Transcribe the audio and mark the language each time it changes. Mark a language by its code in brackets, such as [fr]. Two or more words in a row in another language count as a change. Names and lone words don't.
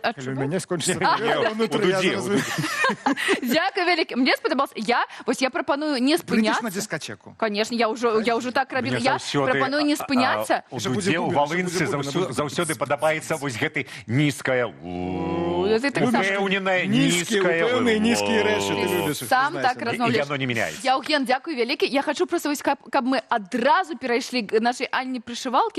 [uk] А у мене скончиться повітря внутрі, я зрозумів. Дякую велике. Мені сподобалось. Я пропоную не спинятися. Прийдеш на дискотеку. [ru] Конечно, я уже [uk] так робила. Я пропоную не спинятися. [be] У Дуде, у Волынцы заўсёды падабаецца вось гэты нізкая, упэўненая, нізкая. Упэўныя нізкія рэчы, ты любіш. Сам так размаўляеш. І яно не мяняецца. Яўген, дякую вялікі. Я хочу просто, каб мы адразу перайшлі к нашай Анне Прышывалкі.